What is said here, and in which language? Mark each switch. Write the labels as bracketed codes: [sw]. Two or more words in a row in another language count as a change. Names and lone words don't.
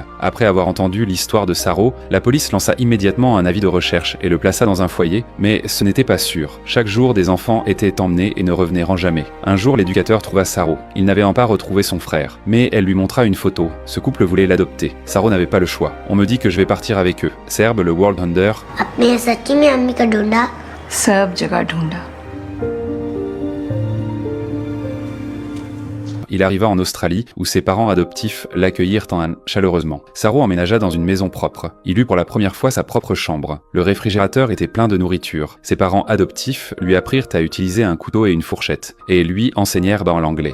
[fr] Après avoir entendu l'histoire de Saro, la police lança immédiatement un avis de recherche et le plaça dans un foyer, mais ce n'était pas sûr. Chaque jour, des enfants étaient emmenés et ne revenaient jamais. Un jour, l'éducateur trouva Saro. Il n'avait pas retrouvé son frère, mais elle lui montra une photo. Ce couple voulait l'adopter. Saro n'avait pas le choix. On me dit que je vais partir avec eux. Serbe, le [en] World Hunter. [hi] अपने सच्ची में अम्मी का ढूंढा सब जगह ढूंढा। [fr] Il arriva en Australie, où ses parents adoptifs l'accueillirent chaleureusement. Saro emménagea dans une maison propre. Il eut pour la première fois sa propre chambre. Le réfrigérateur était plein de nourriture. Ses parents adoptifs lui apprirent à utiliser un couteau et une fourchette, et lui enseignèrent l'anglais.